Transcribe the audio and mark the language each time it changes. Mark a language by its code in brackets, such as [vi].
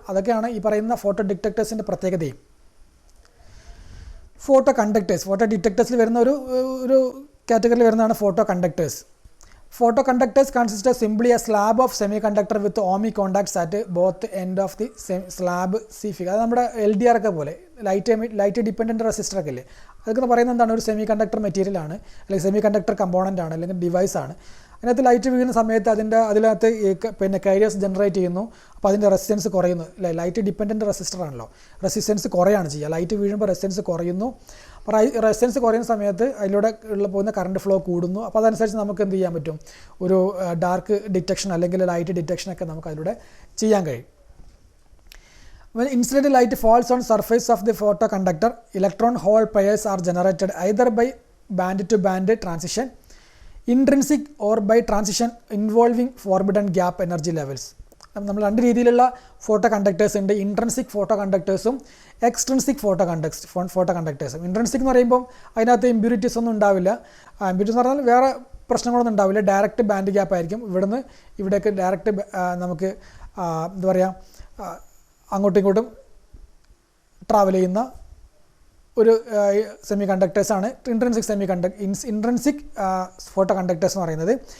[ml] അതൊക്കെയാണ് ഈ പറയുന്ന ഫോട്ടോ ഡിറ്റക്ടേഴ്സിൻ്റെ പ്രത്യേകതയും. ഫോട്ടോ ഡിറ്റക്ടേഴ്സിൽ വരുന്ന ഒരു കാറ്റഗറിയിൽ വരുന്നതാണ് photo conductors. [en] Photo conductors consist of simply a slab of semiconductor with ohmic contacts at both end of the slab. [ml] അത് നമ്മുടെ LDR ഒക്കെ പോലെ ലൈറ്റ് ഡിപ്പെൻഡൻറ്റ് റെസിസ്റ്റർ ഒക്കെ അല്ലേ, അതൊക്കെ പറയുന്നത് എന്താണ്, ഒരു സെമി കണ്ടക്ടർ മെറ്റീരിയൽ ആണ്, അല്ലെങ്കിൽ സെമി കണ്ടക്ടർ കമ്പോണൻ്റ് ആണ്, അല്ലെങ്കിൽ ഡിവൈസ് ആണ്. അതിനകത്ത് ലൈറ്റ് വീഴുന്ന സമയത്ത് അതിനകത്ത് പിന്നെ കാരിയേഴ്സ് ജനറേറ്റ് ചെയ്യുന്നു. അപ്പോൾ അതിൻ്റെ റെസിസ്റ്റൻസ് കുറയുന്നു. ലൈറ്റ് ഡിപ്പെൻഡൻറ്റ് റെസിസ്റ്റർ ആണല്ലോ, റെസിസ്റ്റൻസ് കുറയാണ് ചെയ്യുക. ലൈറ്റ് വീഴുമ്പോൾ റെസിസ്റ്റൻസ് കുറയുന്നു. അപ്പോൾ റെസിസ്റ്റൻസ് കുറയുന്ന സമയത്ത് അതിലൂടെ പോകുന്ന കറണ്ട് ഫ്ലോ കൂടുന്നു. അപ്പോൾ അതനുസരിച്ച് നമുക്ക് എന്ത് ചെയ്യാൻ പറ്റും, ഒരു ഡാർക്ക് ഡിറ്റക്ഷൻ അല്ലെങ്കിൽ ലൈറ്റ് ഡിറ്റക്ഷനൊക്കെ നമുക്ക് അതിലൂടെ ചെയ്യാൻ കഴിയും. [en] When incident light falls on surface of the photoconductor, electron hole pairs are generated either by band to band transition, intrinsic or by transition involving forbidden gap energy levels. [ml] നമ്മൾ രണ്ട് രീതിയിലുള്ള photo conductors ഉണ്ട്, intrinsic photo കണ്ടക്ടേഴ്സും extrinsic photo കണ്ടക്ടേഴ്സും. Intrinsic എന്ന് പറയുമ്പോൾ അതിനകത്ത് impurities ഒന്നും ഉണ്ടാവില്ല. Impurities എന്ന് പറഞ്ഞാൽ വേറെ പ്രശ്നങ്ങളൊന്നും ഉണ്ടാവില്ല, ഡയറക്റ്റ് ബാൻഡ് ഗ്യാപ്പ് ആയിരിക്കും. ഇവിടുന്ന് ഇവിടേക്ക് ഡയറക്റ്റ് നമുക്ക് എന്താ പറയുക, അങ്ങോട്ടും ഇങ്ങോട്ടും ട്രാവൽ ചെയ്യുന്ന ഒരു സെമി കണ്ടക്ടേഴ്സാണ് ഇൻട്രൻസിക് ഫോട്ടോ കണ്ടക്ടേഴ്സ് എന്ന് പറയുന്നത്.